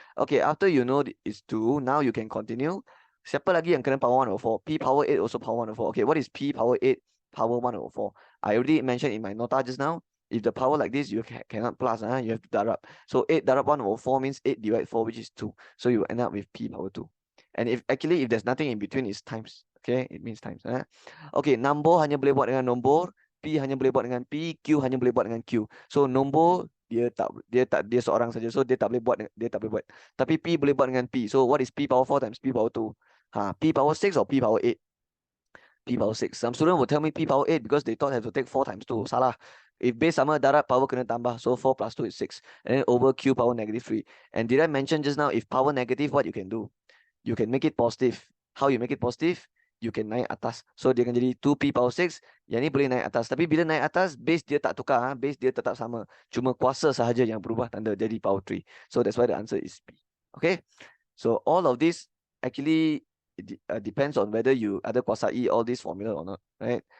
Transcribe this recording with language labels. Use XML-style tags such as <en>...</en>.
<en>Okay, after you know it's 2, now you can continue. Siapa lagi yang kena power 1 over 4? P power 8 also power 1 over 4. Okay, what is P power 8 power 1 over 4? I already mentioned in my nota just now. If the power like this, you cannot plus, you have to darab. So 8 darab 1 over 4 means 8 divided 4, which is 2. So you end up with P power 2. And if there's nothing in between, it's times. Okay, it means times.</en> <ms>Okay, number hanya boleh buat dengan nombor, P hanya boleh buat dengan P, Q hanya boleh buat dengan Q. So nombor dia seorang saja. So dia tak boleh buat. Tapi P boleh buat dengan P.</ms> <en>So what is P power 4 times P power 2? P power 6 or P power 8? P power 6. Some student will tell me P power 8 because they thought they have to take 4 times 2.</en> <ms>Salah. If base sama darab, power kena tambah.</ms> <en>So 4 plus 2 is 6. And then over Q power negative 3. And did I mention just now, if power negative, what you can do? You can make it positive. How you make it positive? You can</en> <ms>naik atas. So dia akan jadi 2P power 6. Yang ni boleh naik atas. Tapi bila naik atas, base dia tak tukar. Base dia tetap sama. Cuma kuasa sahaja yang berubah tanda jadi power 3.</ms> <en>So that's why the answer is P. Okay. So all of this actually depends on whether you</en> <ms>ada kuasai</ms> <en>all this formula or not, right?</en>